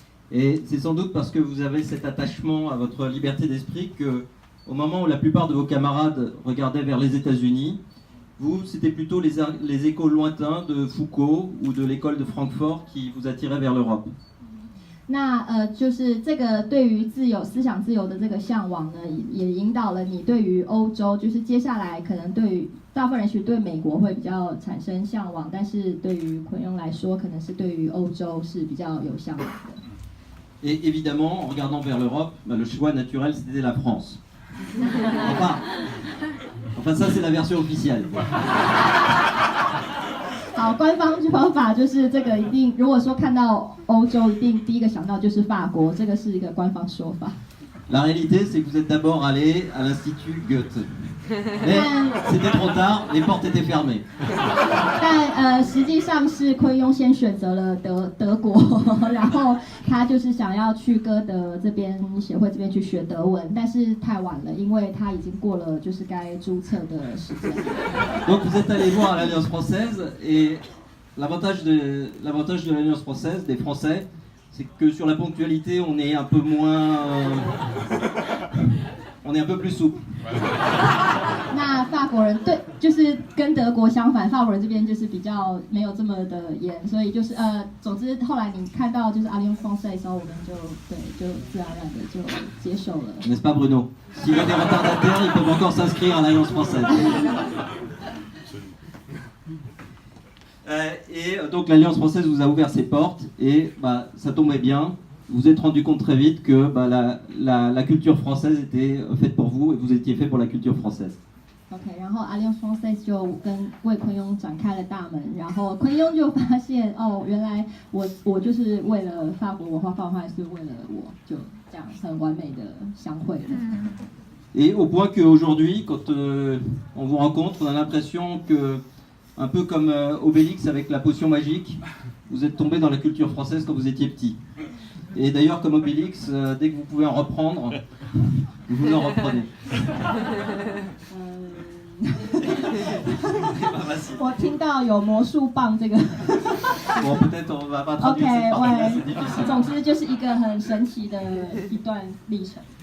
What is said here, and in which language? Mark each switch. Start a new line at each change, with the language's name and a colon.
French: Et c'est sans doute parce que vous avez cet attachement à votre liberté d'esprit que, au moment où la plupart de vos camarades regardaient vers les États-Unis, vous, c'était plutôt les échos lointains de Foucault ou de l'école de Francfort qui vous attiraient vers l'Europe.
Chinese: 那就是这个对于自由思想自由的这个向往呢，也引导了你对于欧洲，就是接下来可能对于大部分人许对美国会比较产生向往，但是对于坤庸来说，可能是对于欧洲是比较有向往的。
French: Et évidemment, en regardant vers l'Europe, le choix naturel c'était la France. Enfin ça c'est la version officielle.
Chinese: 好，官方说法就是这个一定，如果说看到欧洲，一定第一个想到就是法国，这个是一个官方说法。
French: La réalité, c'est que vous êtes d'abord allé à l'Institut Goethe. Mais c'était trop tard, les portes étaient fermées.
Chinese: 但实际上是奎庸先选择了德国，然后他就是想要去歌德这边协会这边去学德文，但是太晚了，因为他已经过了就是该注册的时间。
French: Donc vous êtes allé voir l'Alliance française et l'avantage de l'Alliance française, des Français, c'est que sur la ponctualité, on est un peu moins, on est un peu plus souple.
Chinese: 那法国人对，就是跟德国相反，法国人这边就是比较没有这么的严，所以就是总之后来你看到就是 Alliance Française 的时候，我们就自然而然的就接受了。
French: N'est-ce pas Bruno? S'il y a des retardataires, ils peuvent encore s'inscrire à l'Alliance française. Et donc l'Alliance française vous a ouvert ses portes et bah, ça tombait bien. Vous vous êtes rendu compte très vite que bah, la culture française était faite pour vous et vous étiez fait pour la culture française.
Chinese: OK， 然后 Alliance Française 就为昆庸展开了大门，然后昆庸就发现哦，原来我就是为了法国文化，法国文化是为了我，就这样很完美的相会了。
French: Et au point qu'aujourd'hui, quand on vous rencontre, on a l'impression que, un peu comme Obélix avec la potion magique, vous êtes tombé dans la culture française quand vous étiez petit. Et d'ailleurs, comme Obélix, dès que vous pouvez en reprendre, vous en reprenez.
Chinese: 我听到有魔术棒这个
French: Bon, peut-être on va pas traduire cette partie-là, c'est difficile.
Chinese: 总之就是一个很神奇的一段历程。